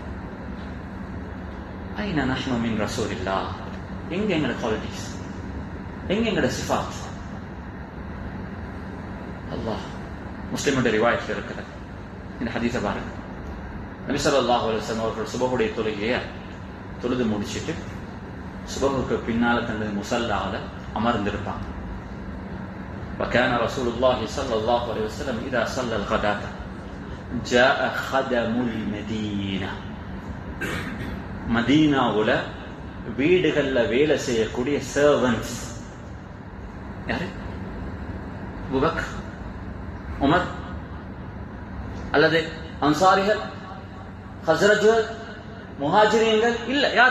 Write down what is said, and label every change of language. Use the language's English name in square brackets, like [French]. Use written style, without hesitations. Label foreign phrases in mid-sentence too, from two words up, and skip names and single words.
[Arabic] أين نحن من رسول الله, [Tamil] எங்க எங்கட குவாலிட்டிஸ், எங்க எங்கட சிஃபாத்? அல்லாஹ் முஸ்லிமுடைய ரிவாயத்தில் இருக்கிறது. இந்த ஹதீஸை பாருங்க. நபி [Arabic] صلى الله عليه وسلم [Tamil] அவர்கள் சுபஹுடைய தொழுகையை தொழுது முடிச்சிட்டு சுபஹுக்கு பின்னால தனது முஸல்லால அமர்ந்திருப்பாங்க. [Arabic] وكان رسول الله صلى الله عليه وسلم إذا صلى الغداة جاء خدم المدينة. [Tamil] மதீனாவுல வீடுகள்ல வேலை செய்யக்கூடிய சர்வன்ட்ஸ் யாரு? அபூபக்கர், உமர் அல்லது அன்சாரிகள், ஹஸ்ரஜ்கள், முஹாஜிரீன்கள் இல்ல, யாரு?